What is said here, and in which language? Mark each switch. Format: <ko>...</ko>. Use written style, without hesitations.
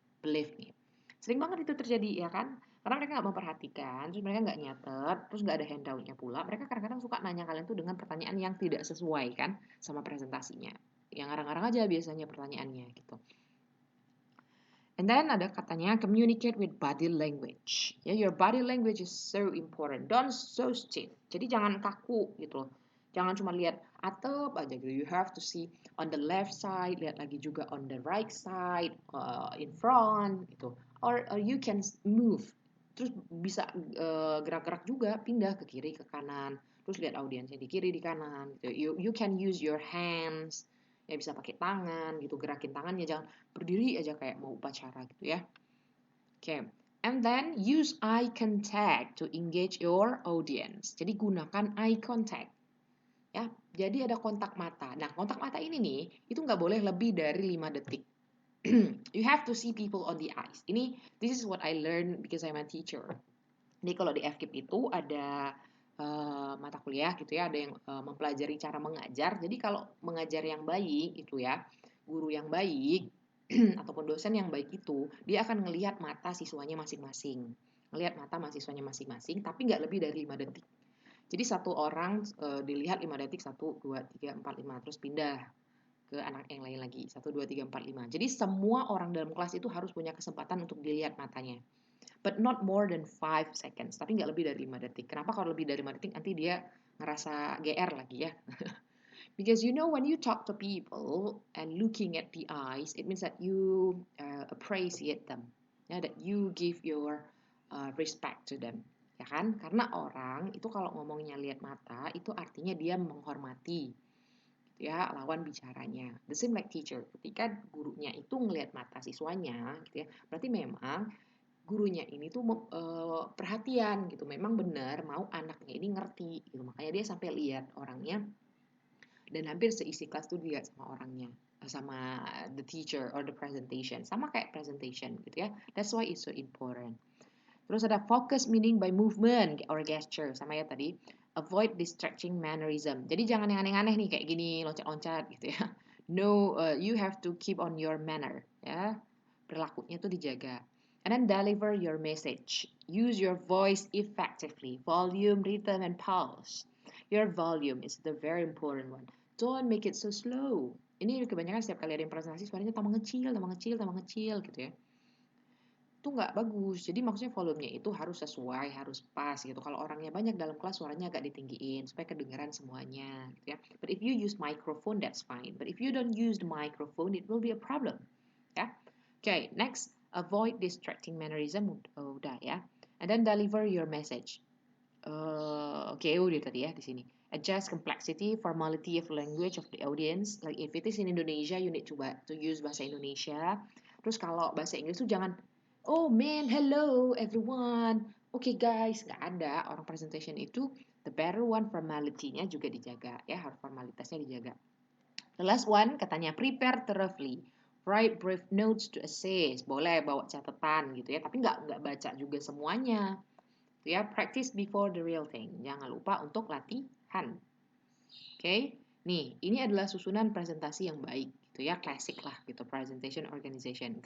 <en>Believe me,</en> <id>sering banget itu terjadi ya kan? Karena mereka nggak memperhatikan, terus mereka nggak nyatet, terus nggak ada handoutnya pula. Mereka kadang-kadang suka nanya kalian tuh dengan pertanyaan yang tidak sesuai kan sama presentasinya. Yang ngarang-ngarang aja biasanya pertanyaannya gitu.</id> <en>And then</en> <id>ada katanya</id> <en>communicate with body language. Ya, your body language is so important. Don't so stiff.</en> <id>Jadi jangan kaku gitu loh. Jangan cuma lihat atap aja gitu.</id> <en>You have to see on the left side,</en> <id>lihat lagi juga</id> <en>on the right side, in front gitu. Or you can move.</en> <id>Terus bisa gerak-gerak juga, pindah ke kiri ke kanan. Terus lihat audiensnya di kiri di kanan gitu.</id> <en>You can use your hands.</en> <id>Ya bisa pakai tangan gitu, gerakin tangannya, jangan berdiri aja kayak mau upacara gitu ya. Oke.</id> <en>And then use eye contact to engage your audience.</en> <id>Jadi gunakan eye contact. Ya, jadi ada kontak mata. Nah, kontak mata ini nih, itu nggak boleh lebih dari 5 detik.</id> <en>You have to see people on the eyes. This is what I learned because I'm a teacher.</en> <id>Jadi kalau di FKIP itu ada mata kuliah gitu ya, ada yang mempelajari cara mengajar. Jadi kalau mengajar yang baik itu ya, guru yang baik ataupun dosen yang baik itu, dia akan ngelihat mata siswanya masing-masing. Ngelihat mata mahasiswanya masing-masing, tapi nggak lebih dari 5 detik. Jadi satu orang dilihat 5 detik, 1, 2, 3, 4, 5, terus pindah ke anak yang lain lagi. 1, 2, 3, 4, 5. Jadi semua orang dalam kelas itu harus punya kesempatan untuk dilihat matanya.</id> <en>But not more than 5 seconds.</en> <id>Tapi nggak lebih dari 5 detik. Kenapa kalau lebih dari 5 detik nanti dia ngerasa GR lagi ya.</id> <en>Because when you talk to people and looking at the eyes, it means that you appreciate them. Ya, that you give your respect to them.</en> <id>Ya kan? Karena orang itu kalau ngomongnya lihat mata, itu artinya dia menghormati ya lawan bicaranya.</id> <en>The same like teacher.</en> <id>Ketika gurunya itu ngelihat mata siswanya, gitu ya, berarti memang gurunya ini tuh perhatian gitu. Memang benar mau anaknya ini ngerti gitu. Makanya dia sampai lihat orangnya dan hampir seisi kelas tuh dilihat sama orangnya, sama</id> <en>the teacher or the presentation,</en> <id>sama kayak presentation gitu ya.</id> <en>That's why it's so important.</en> <id>Terus ada</id> <en>focus meaning by movement or gesture,</en> <id>sama ya tadi.</id> <en>Avoid distracting mannerism.</en> <id>Jadi jangan yang aneh-aneh nih kayak gini loncat-loncat gitu ya.</id> <en>No, you have to keep on your manner ya.</en> <id>Perilakunya tuh dijaga.</id> <en>And then deliver your message. Use your voice effectively. Volume, rhythm, and pulse. Your volume is the very important one. Don't make it so slow.</en> <id>Ini kebanyakan setiap kali ada yang presentasi suaranya tambah kecil gitu ya. Itu nggak bagus. Jadi maksudnya volumenya itu harus sesuai, harus pas gitu. Kalau orangnya banyak dalam kelas suaranya agak ditinggiin supaya kedengaran semuanya gitu ya.</id> <en>But if you use microphone that's fine. But if you don't use the microphone it will be a problem. Ya. Okay, next avoid distracting mannerism.</en> <id>Udah ya.</id> <en>And then deliver your message.</en> <id>Udah tadi ya di sini.</id> <en>Adjust complexity, formality of language of the audience. Like if it is in Indonesia, you need to use bahasa Indonesia.</en> <id>Terus kalau bahasa Inggris tuh jangan,</id> <en>oh man, hello everyone. Okay guys,</en> <id>nggak ada. Orang presentation itu</id> <en>the better one,</en> <id>formality-nya juga dijaga ya, harus formalitasnya dijaga.</id> <en>The last one katanya prepare thoroughly. Write brief notes to assess.</en> <id>Boleh bawa catatan gitu ya, tapi nggak baca juga semuanya.</id> <en>Ya, practice before the real thing.</en> <id>Jangan lupa untuk latihan. Oke. Nih, ini adalah susunan presentasi yang baik gitu ya, klasik lah gitu, presentation organization.</id>